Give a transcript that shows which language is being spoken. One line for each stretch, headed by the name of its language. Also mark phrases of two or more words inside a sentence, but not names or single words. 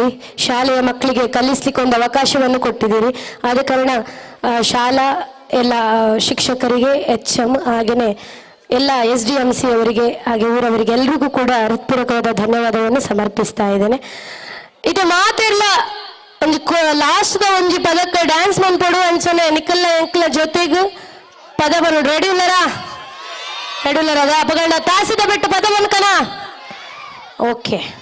Kannada: ಶಾಲೆಯ ಮಕ್ಕಳಿಗೆ ಕಲಿಸ್ಲಿಕ್ಕೆ ಒಂದು ಅವಕಾಶವನ್ನು ಕೊಟ್ಟಿದ್ದೀರಿ. ಆದ ಕಾರಣ ಶಾಲಾ ಎಲ್ಲ ಶಿಕ್ಷಕರಿಗೆ, HM ಹಾಗೆಯೇ ಎಲ್ಲ SDMC ಅವರಿಗೆ ಹಾಗೆ ಊರವರಿಗೆ ಎಲ್ರಿಗೂ ಕೂಡ ಹೃತ್ಪೂರ್ವಕವಾದ ಧನ್ಯವಾದವನ್ನು ಸಮರ್ಪಿಸ್ತಾ ಇದ್ದೇನೆ.
Tulu: ಇದು ಮಾತೆಲ್ಲ ಒಂದು ಲಾಸ್ಟ್ ಒಂಜಿ ಪದಕ್ಕೆ
Kannada: ಡ್ಯಾನ್ಸ್ ಮಾಡ್ಕೊಡು
Tulu: ಅನ್ಸೋನೆ ನಿಕ್ಕಲ್ಲ ಎಂಕ್ಲ ಜೊತೆಗೆ ಪದ ಬರೋಡು. ರೆಡಿ ಉಲ್ಲರ ಅದ ಅಪಗಂಡ ತಾಸಿದ ಬಿಟ್ಟು ಪದ ಬನ್ಕನ ಓಕೆ.